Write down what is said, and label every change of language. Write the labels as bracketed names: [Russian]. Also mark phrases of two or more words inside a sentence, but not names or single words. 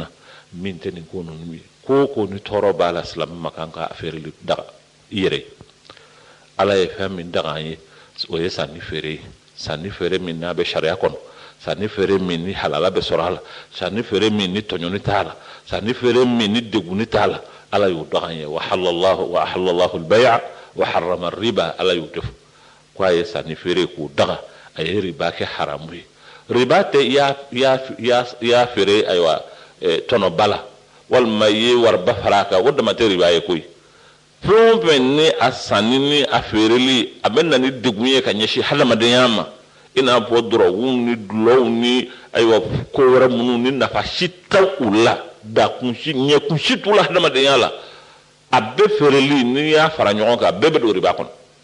[Bambara] min tɛ nin ko ninnu ye ko ko ni tɔɔrɔ b'a la silamɛ ma kan ka feereli daga i yɛrɛ ye ala ye fɛn min daga an ye o ye sanni feere ye sanni feere min n'a bɛ sariya kɔnɔ sanni feere min ni halala bɛ sɔrɔ a la sanni feere min ni tɔɲɔni t'a la sanni feere min ni deguni t'a la ala y'o daga an ye [Arabic] وأحل الله البيع وحرم الربا [Bambara] ala y'o de fɔ ko a ye sanni feere k'o daga a ye riba kɛ haramu ye riba tɛ i y'a feere ayiwa tɔnɔ ba la walima i ye wariba fara a kan o dama tɛ riba ye koyi fɛn o fɛn ni a sanni ni a feereli a bɛ na ni degun ye ka ɲɛsin hadamadenya ma i n'a fɔ dɔrɔguw ni dulɔw ni ayiwa ko wɛrɛ minnu ni nafa si tɛ u la ɲɛkun si t'u la hadamadenya la a bɛɛ feereli n'i y'a fara ɲɔgɔn kan a bɛɛ bɛ don riba kɔnɔ